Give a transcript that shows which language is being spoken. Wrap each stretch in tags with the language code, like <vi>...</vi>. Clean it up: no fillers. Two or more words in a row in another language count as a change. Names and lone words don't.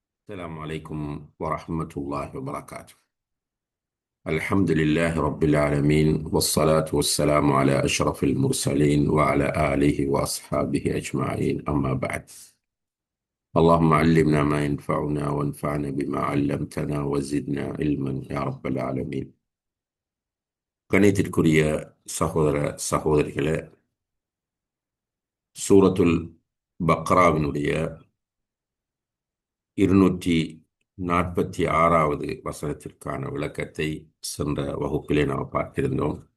<ar>السلام عليكم ورحمة الله وبركاته. الحمد لله رب العالمين، والصلاة والسلام على أشرف المرسلين وعلى آله وأصحابه أجمعين، أما بعد. اللهم علمنا ما ينفعنا وانفعنا بما علمتنا وزدنا علما يا رب العالمين.</ar> <ta>கணித்திற்குரிய சகோதர சகோதரிகளே, சூரத்துல் பக்ராவினுடைய 246வது வசனத்திற்கான விளக்கத்தை சென்ற வகுப்பிலே நாம் பார்த்திருந்தோம்.</ta>